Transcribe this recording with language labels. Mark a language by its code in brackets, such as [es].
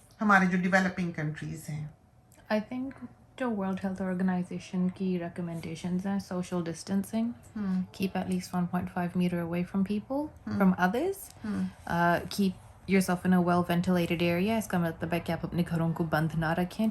[ur] ہمارے جو developing countries ہیں. [en] I think [ur] جو [en] world health organization [ur] کی [en] Recommendations ہیں، social distancing, keep at least 1.5 meter away from people, from others, keep yourself in a well ventilated area. [ur] اس کا مطلب ہے کہ آپ اپنے گھروں کو بند نہ رکھیں.